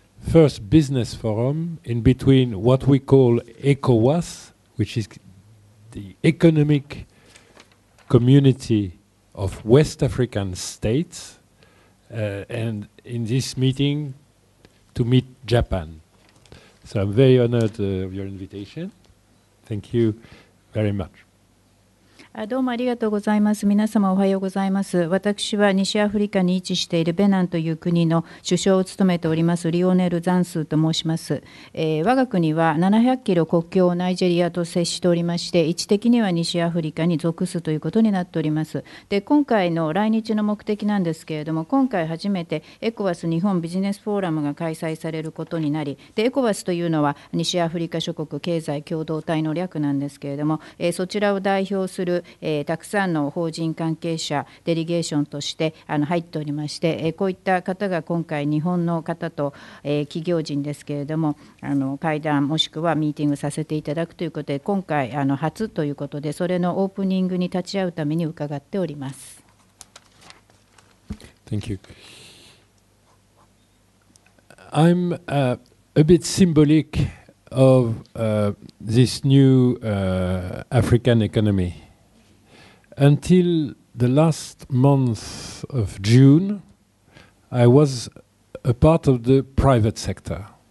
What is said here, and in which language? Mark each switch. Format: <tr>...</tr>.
<en>First business forum in between what we call ECOWAS, which is the economic community of West African states, and in this meeting to meet Japan. So I'm very honored of your invitation. Thank you very much.</en> <ja>どうもありがとうございます。皆様おはようございます。私は西アフリカに位置しているベナンという国の首相を務めておりますリオネル・ザンスーと申します。我が国は700キロ国境をナイジェリアと接しておりまして、位置的には西アフリカに属すということになっております。で、今回の来日の目的なんですけれども、今回初めてECOWAS日本ビジネスフォーラムが開催されることになり、で、ECOWASというのは西アフリカ諸国経済共同体の略なんですけれども、そちらを代表するたくさんの法人関係者、デリゲーションとして入っておりまして、こういった方が今回日本の方と企業人ですけれども会談もしくはミーティングさせていただくということで、今回初ということで、それのオープニングに立ち会うために伺っております。</ja> <en>Thank you. I'm a bit symbolic of this new African economy. Until the last month of June, I was a part of the private sector.</en>